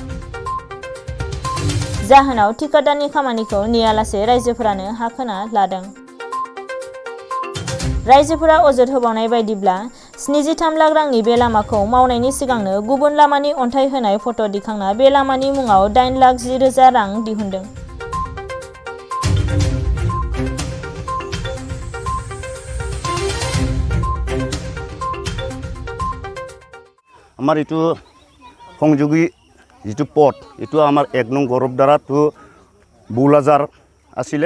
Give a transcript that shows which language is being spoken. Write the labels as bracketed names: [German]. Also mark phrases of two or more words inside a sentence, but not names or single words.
[Bodo] जाहोनाव थिकादारनि खामानिखौ नेयालासे राइजोफोरानो हा खोना लादों। राइजोफोरा अजद होबावनाय बायदिब्ला 73 लाख रांनि बे लामाखौ मावनायनि सिगांनो गुबुन लामानि अन्थाइ होनाय फट' दिखांना बे लामानि मुङाव 8,10,000 रां दिहुनदों। [Assamese] আমার এইটো সংযোগী যিটো পথ এইটো আমাৰ 1 নং গৰবদাৰা টু বৌলাজাৰ আছিলে।